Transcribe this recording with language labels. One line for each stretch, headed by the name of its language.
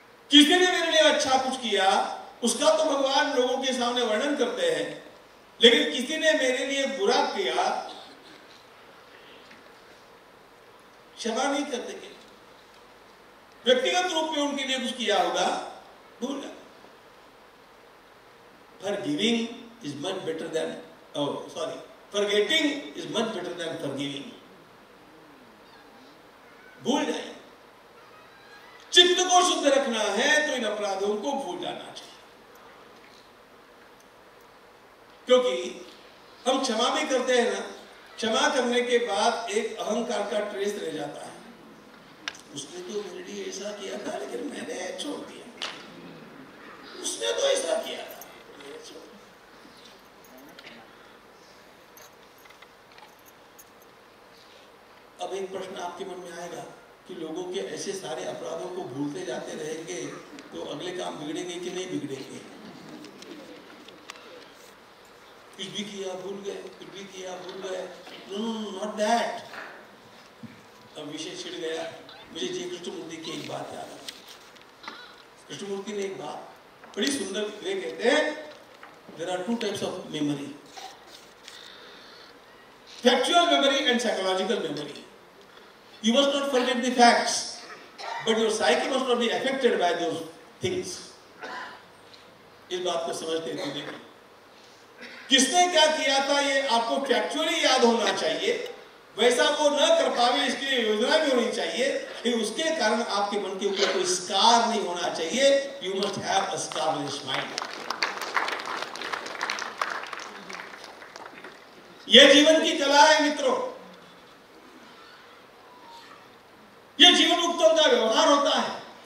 Hindi: किसी ने मेरे लिए अच्छा कुछ किया उसका तो भगवान लोगों के सामने वर्णन करते हैं, लेकिन किसी ने मेरे लिए बुरा किया क्षमा नहीं करते। व्यक्तिगत रूप में उनके लिए कुछ किया होगा, भूल जाए।
English: Forgiving is much better than, forgetting is much better than forgiving.
Hindi: भूल जाए। चित्त को शुद्ध रखना है तो इन अपराधों को भूल जाना चाहिए, क्योंकि हम क्षमा भी करते हैं ना, क्षमा करने के बाद एक अहंकार का ट्रेस रह जाता है। उसने तो मेरे लिए ऐसा किया था लेकिन मैंने छोड़ दिया, उसने तो ऐसा किया था। अब एक प्रश्न आपके मन में आएगा कि लोगों के ऐसे सारे अपराधों को भूलते जाते रहेंगे तो अगले काम बिगड़ेंगे कि नहीं बिगड़ेंगे। कुछ भी किया भूल गए, कुछ भी किया भूल गए।
English: No, not that.
Hindi: अब विषय छिड़ गया। मुझे जी कृष्णमूर्ति की एक बात याद आई। कृष्णमूर्ति ने एक बात बड़ी सुंदर वे कहते हैं,
English: There are two types of memory, factual memory and psychological memory. You must not forget the facts, but your psyche must not be affected by those things.
Hindi: इस बात को समझते थे। देखिए, किसने क्या किया था ये आपको फैक्चुअली याद होना चाहिए, वैसा वो न कर पावे इसके लिए योजना भी होनी चाहिए, कि उसके कारण आपके मन के ऊपर कोई स्कार नहीं होना चाहिए।
English: You must have a scarless mind.
Hindi: यह जीवन की कला है मित्रों। ये जीवन मुक्तों का व्यवहार होता है।